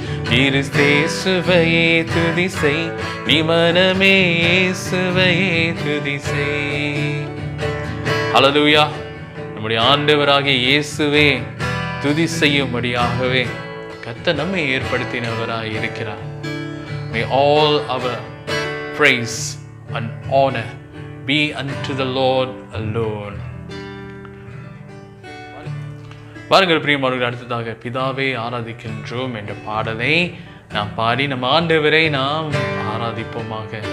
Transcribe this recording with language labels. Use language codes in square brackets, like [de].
[ta] கிறிஸ்தேசுவையே துதி செய், மனமே இயேசுவையே துதி செய். ஹல்லேலூயா. நம்முடைய ஆண்டவராகிய இயேசுவே துதி செய்யும்படியாகவே கர்த்தர் நம்மை ஏற்படுத்தினவராய் இருக்கிறார். [en] May all our praise and honor be unto the Lord alone. [ta] பாருங்கள் பிரியமானவர்களே, அடுத்ததாக பிதாவே ஆராதிக்கின்றோம் என்ற பாடலை நாம் பாடி நம் ஆண்டவரை நாம் ஆராதிப்போமாக.